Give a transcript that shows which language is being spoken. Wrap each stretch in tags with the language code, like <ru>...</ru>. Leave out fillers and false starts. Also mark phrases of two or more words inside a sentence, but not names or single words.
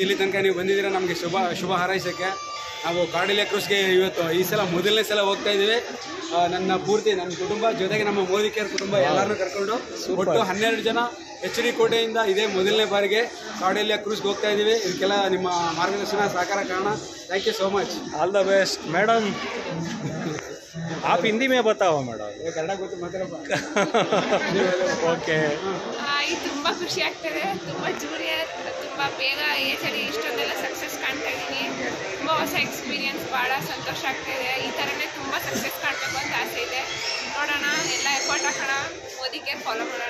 <kn>ಇಲ್ಲಿ ತನಕ ನೀವು ಬಂದಿದ್ದೀರಾ, ನಮಗೆ ಶುಭ ಹಾರೈಸೋಕ್ಕೆ. ನಾವು ಕಾರ್ಡಿಲೆ ಕ್ರೂಸ್ಗೆ ಈ ಸಲ ಮೊದಲನೇ ಸಲ ಹೋಗ್ತಾ ಇದ್ದೀವಿ. ನನ್ನ ಕುಟುಂಬ ಜೊತೆಗೆ ನಮ್ಮ ಮೋದಿ ಕೇರ್ ಕುಟುಂಬ ಎಲ್ಲರನ್ನೂ ಕರ್ಕೊಂಡು ಒಟ್ಟು 12 ಜನ HD ಕೋಟೆಯಿಂದ ಇದೇ ಮೊದಲನೇ ಬಾರಿಗೆ ಕಾರ್ಡಿಲೆ ಕ್ರೂಸ್ಗೆ ಹೋಗ್ತಾ ಇದ್ದೀವಿ. ಇದಕ್ಕೆಲ್ಲ ನಿಮ್ಮ ಮಾರ್ಗದರ್ಶನ ಸಹಕಾರ ಕಾರಣ.</kn> <en>Thank you so much. All the best madam.</en> <hi>आप हिंदी में बताओ मैडम.</hi> <kn>ಕನ್ನಡ ಗೊತ್ತು ಮಾತಾಡಪ್ಪ. ಓಕೆ. ತುಂಬ ಖುಷಿ ಆಗ್ತದೆ. ತುಂಬ ಜೂನಿಯರ್, ತುಂಬ ಬೇಗ ಏಜಲ್ಲಿ ಇಷ್ಟೊಂದೆಲ್ಲ ಸಕ್ಸಸ್ ಕಾಣ್ತಾ ಇದ್ದೀನಿ. ತುಂಬ ಹೊಸ ಎಕ್ಸ್ಪೀರಿಯನ್ಸ್, ಭಾಳ ಸಂತೋಷ ಆಗ್ತಾಯಿದೆ. ಈ ಥರನೇ ತುಂಬ ಸಕ್ಸಸ್ ಕಾಣಬೇಕು ಅಂತ ಆಸೆ ಇದೆ. ನೋಡೋಣ, ಎಲ್ಲ ಎಫರ್ಟ್ ಹಾಕೋಣ, ಮೋದಿಗೆ ಫಾಲೋ ಮಾಡೋಣ.</kn>